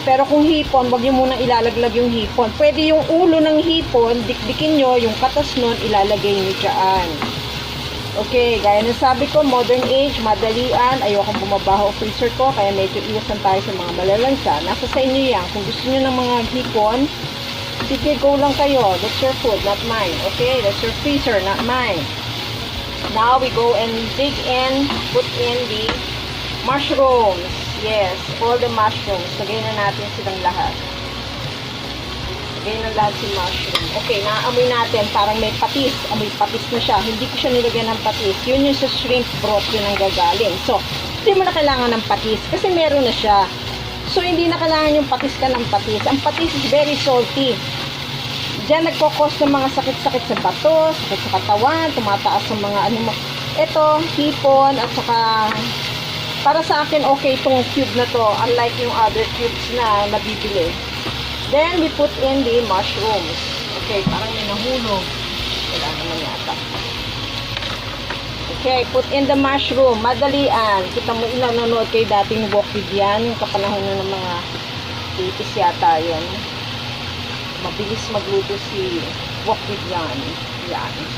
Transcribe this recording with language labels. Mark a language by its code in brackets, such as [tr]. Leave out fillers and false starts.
[tl] Pero kung hipon, wag nyo munang ilalaglag yung hipon. Pwede yung ulo ng hipon, dikdikin nyo, yung katas nun, ilalagay nyo dyan. Okay, gaya ng sabi ko, modern age, madalian, ayokong bumabaho freezer ko, kaya medyo iwasan tayo sa mga malalansa. Nasa sa inyo yan. Kung gusto nyo ng mga hipon, sige, go lang kayo. [en] That's your food, not mine. Okay? That's your freezer, not mine. Now, we go and dig in, put in the mushrooms. Yes, all the mushrooms. [tl] Lagay na natin silang lahat. Lagay na lahat si mushroom. Okay, naamoy natin. Parang may patis. Amoy patis na siya. Hindi ko siya nilagyan ng patis. Yun yung sa shrimp broth, yun ang gagaling. So, hindi mo na kailangan ng patis kasi meron na siya. So, hindi na kailangan yung patis ka ng patis. Ang patis [en] is very salty. [tl] Diyan nagkukos ng mga sakit-sakit sa bato, sakit sa katawan, tumataas ang mga Ito, hipon, at saka, para sa akin, okay itong cube na to, unlike yung other cubes na nabibili. [en] Then, we put in the mushrooms. [tl] Okay, parang may nahulog. Wala naman yata. [en] Okay, put in the mushroom. [tl] Madalian. Kita mo, nanonood kayo dating walk with yan. Yung kapanahon na ng mga 80s yata yan. Mabilis magluto si walk with yan. Yan.